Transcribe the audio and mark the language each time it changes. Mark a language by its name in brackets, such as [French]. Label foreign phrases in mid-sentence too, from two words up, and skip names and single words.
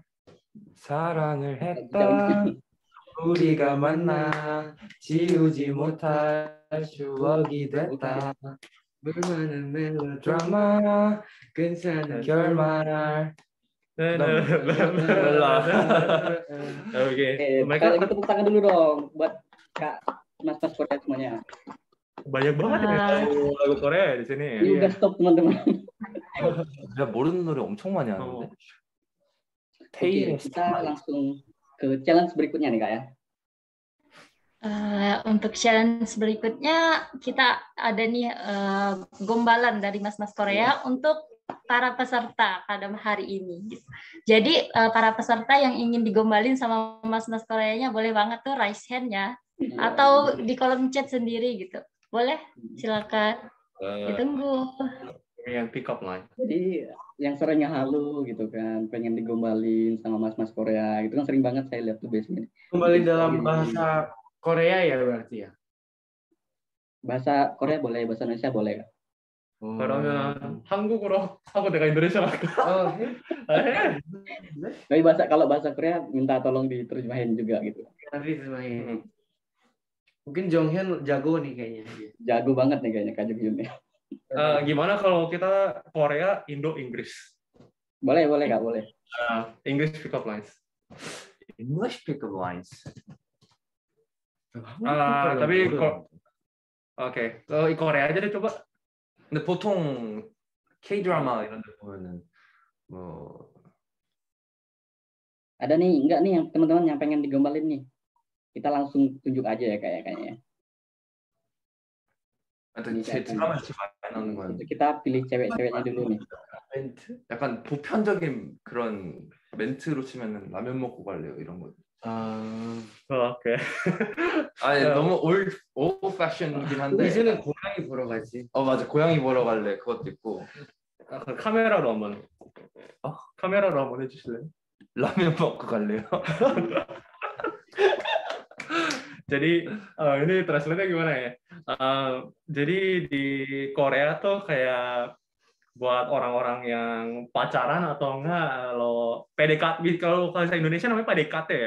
[Korean] 사랑을 했다. 우리가 만나 지우지 못할 추억이 됐다. 물만한 멜로디. 드라마 괜찮은 결말. 여기 [Indonesian] Mereka tepuk tangan dulu dong buat Kak Mas-mas Korea semuanya. banyak banget ya lagu Korea di sini. Ini udah stop teman-teman. [Korean] 내가 모르는 노래 엄청 많이 하는데. [Indonesian] Oke, kita langsung ke challenge berikutnya nih Kak ya. Untuk challenge berikutnya kita ada nih gombalan dari mas-mas Korea untuk para peserta pada hari ini. Jadi para peserta yang ingin digombalin sama mas-mas Koreanya boleh banget tuh [English] raise hand- [Indonesian] nya atau di kolom chat sendiri gitu. Boleh? Silakan. Ditunggu. pengen [English] pick up line. [Indonesian] Jadi yang seringnya halu gitu kan, pengen digombalin sama mas-mas Korea gitu kan sering banget saya lihat tuh biasanya. Kembali dalam bahasa Korea ya berarti ya. Bahasa Korea boleh, bahasa Indonesia boleh Kak? [Korean] 그러면 한국어로 하고 내가 인도네시아로 할까? [Indonesian] Tapi kalau bahasa Korea minta tolong diterjemahin juga gitu. Nanti terjemahin. Mungkin Jonghyun jago nih kayaknya. Jago banget nih kayaknya Kak Junhyun ya. Gimana kalau kita Korea, Indo, Inggris? Boleh Kak, boleh. [English] English pick up lines. English pickup lines. [Indonesian] tapi oke, Korea aja deh coba. [Korean] 근데 보통 K 드라마 이런 데 보면은 뭐 [Indonesian] Ada nih, enggak nih yang teman-teman yang pengen digombalin nih. Kita langsung tunjuk aja ya kayaknya. [Korean] 하여튼 제 드라마에서 많이 나오는 건 [Indonesian] Kita pilih cewek-ceweknya dulu nih. [Korean] 멘트? 약간 보편적인 그런 멘트로 치면은 라면 먹고 갈래요 이런 거. 오케이. 아니 너무 [English] old fashion [Korean] 이긴 한데. 이제는 고양이 보러 가지. 맞아 고양이 보러 갈래 그것도 있고. 카메라로 한번. 카메라로 한번 해주실래요? 라면 먹고 갈래요. [Indonesian] Jadi ini translate-nya gimana ya? Jadi di Korea tuh kayak buat orang-orang yang pacaran atau enggak lo PDKT, kalau bahasa Indonesia namanya PDKT ya.